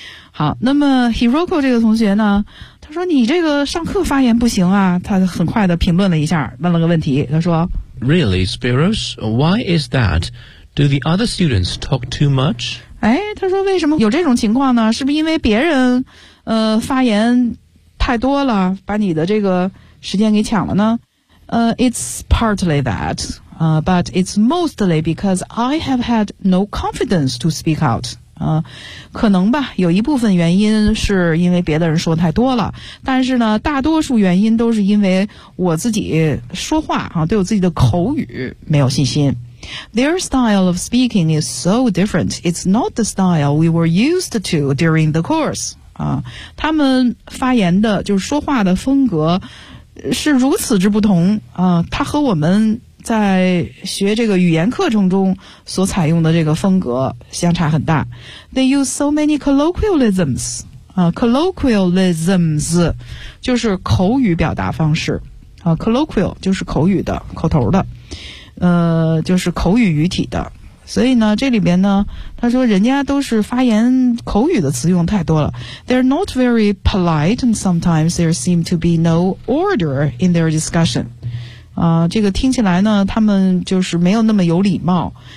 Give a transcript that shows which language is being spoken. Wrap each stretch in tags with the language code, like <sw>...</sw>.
<zh>好，那么 Hiroko 这个同学呢，他说你这个上课发言不行啊，他很快的评论了一下，问了个问题，他说</zh> <en>，Really, Spiros, why is that? Do the other students talk too much?</en> <zh>哎，他说为什么有这种情况呢？是不是因为别人发言太多了，把你的这个时间给抢了呢？</zh> <en>It's partly that, but it's mostly because I have had no confidence to speak out.</en> <zh>可能吧，有一部分原因是因为别的人说太多了，但是呢，大多数原因都是因为我自己说话啊，对我自己的口语没有信心。</zh> <en>Their style of speaking is so different. It's not the style we were used to during the course.</en> <zh>他们发言的，就是说话的风格是如此之不同啊，它和我们在学这个语言课程中所采用的这个风格相差很大。</zh> <en>They use so many colloquialisms</en> <zh>啊 ，colloquialisms 就是口语表达方式啊 ，colloquial 就是口语的、口头的，就是口语语体的。所以呢，这里边呢，他说人家都是发言口语的词用太多了。</zh> <en>They're not very polite, and sometimes there seem to be no order in their discussion.</en> <zh>这个听起来呢，他们就是没有那么有礼貌。</zh>